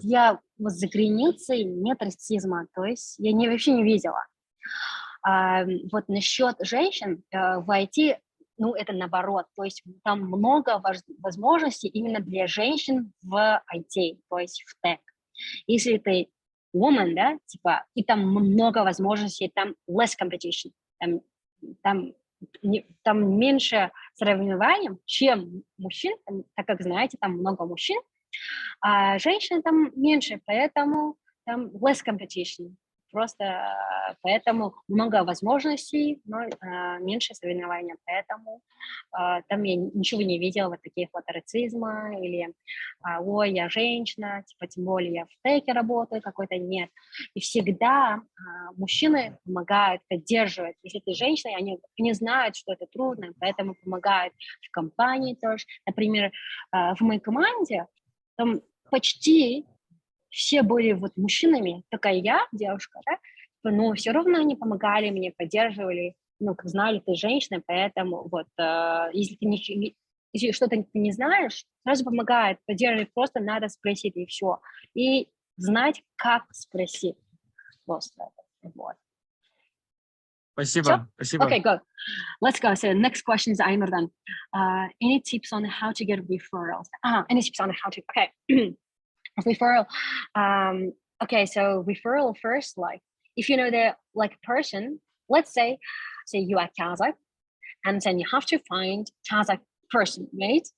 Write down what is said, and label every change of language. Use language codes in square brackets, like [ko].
[ru] Я вот за границей нет расизма, то есть я вообще не видела. Вот насчет женщин в IT, ну, это наоборот, то есть там много возможностей именно для женщин в IT, то есть в тех. Если ты woman, да, типа, и там много возможностей, там [en] less competition, [ru] там меньше соревнований, чем мужчин, так как, знаете, там много мужчин, а женщин там меньше, поэтому там less competition. Просто поэтому много возможностей, но меньше соревнований. Поэтому там я ничего не видела вот таких вот расизма или ой, я женщина, типа, тем более я в теке работаю, какой-то нет. И всегда мужчины помогают, поддерживают. Если ты женщина, они знают, что это трудно, поэтому помогают в компании тоже. Например, в моей команде там почти все были вот мужчинами, такая я, девушка, да, но все равно они помогали мне, поддерживали, ну, как знали, ты женщина, поэтому вот, если что-то ты не знаешь, сразу помогает, поддерживает, просто надо спросить, и все. И знать, как спросить просто, вот. Спасибо. [en] Okay, go. Let's go. So next question is Aymerdan. Any tips on how to get referrals? Any tips on how to, okay. Referral. Okay, so referral first, like if you know the like person, let's say you are Kazakh, and then you have to find Kazakh person, right?